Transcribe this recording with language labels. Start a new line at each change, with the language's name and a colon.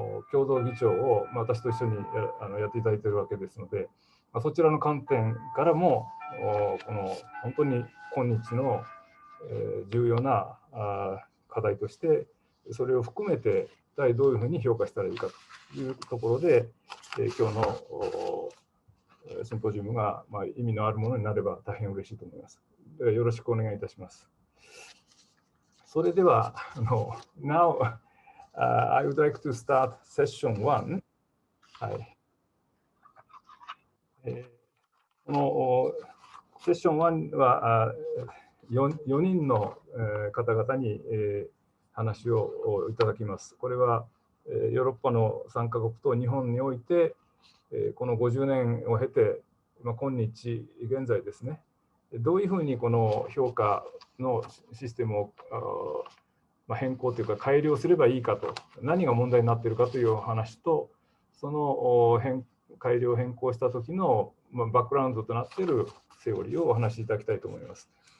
Japanese: 共同議長を私と一緒にやっていただいているわけですので、そちらの観点からもこの本当に今日の重要な課題として、それを含めてどういうふうに評価したらいいかというところで、今日のシンポジウムが意味のあるものになれば大変嬉しいと思います。ではよろしくお願いいたします。それでは、
English: Now, I would like to start session 1。
Japanese: はい。このセッション1は4人の方々に話をいただきます。これはヨーロッパの3カ国と日本において、この50年を経て、今日現在ですね、どういうふうにこの評価のシステムを変更というか改良すればいいかと、何が問題になっているかという話と、その改良変更した時のバックグラウンドとなっているセオリーをお話しいただきたいと思います。